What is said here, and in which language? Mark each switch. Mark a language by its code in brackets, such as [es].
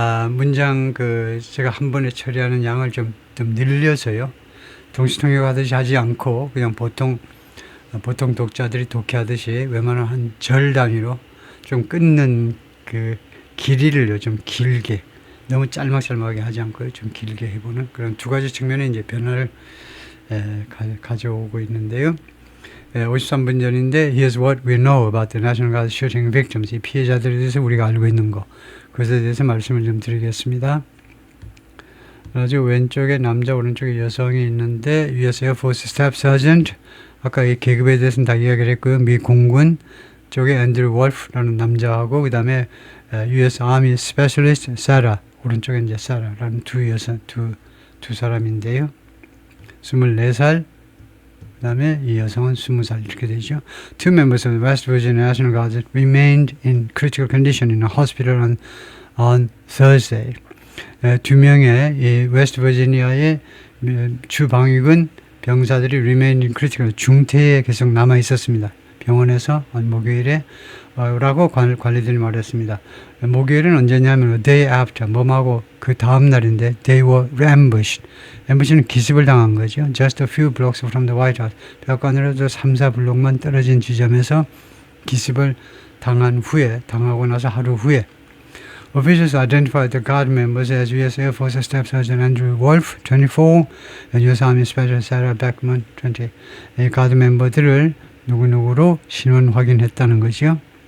[ko] 문장 제가 한 번에 처리하는 양을 좀 늘려서요, 동시통역하듯이 하지 않고 그냥 보통 독자들이 독해하듯이 웬만한 한 절 단위로 좀 끊는 길이를요 좀 길게, 너무 짤막짤막하게 하지 않고 좀 길게 해보는 그런 두 가지 측면의 이제 변화를 가져오고 있는데요. 53분 전인데, [en] Here's what we know about the National Guard shooting victims. [ko] 이 피해자들에 대해서 우리가 알고 있는 거, 그것에 대해서 말씀을 좀 드리겠습니다. 아주 왼쪽에 남자, 오른쪽에 여성이 있는데, US Air Force Staff Sergeant, 아까 이 계급에 대해서는 다 이야기를 했고요. 미 공군 쪽에 앤드류 월프라는 남자하고, 그 다음에 US Army Specialist 사라, 오른쪽에 이제 사라라는 두 사람인데요. 24살, 그 다음에 이 여성은 20살, 이렇게 되죠. [en] Two members of the West Virginia National Guard remained in critical condition in a hospital on Thursday. [ko] 두 명의 이 웨스트 버지니아의 주 방위군 병사들이 [en] remained in critical, [ko] 중태에 계속 남아 있었습니다. 병원에서 목요일에 라고 관리들이 말했습니다. 목요일은 언제냐면 [en] a day after, [ko] 뭐하고 그 다음 날인데, [en] they were ambushed. [ko] ambush는 기습을 당한 거죠. [en] just a few blocks from the White House. [ko] 백악관으로도 3-4블록만 떨어진 지점에서 기습을 당하고 나서 하루 후에 [en] officials identified the guard members as U.S. Air Force Staff Sergeant Andrew Wolf, 24, and U.S. Army Special Sarah Beckman, 20. [ko] 이 가드 멤버들을 누구누구로 신원 확인했다는 거죠.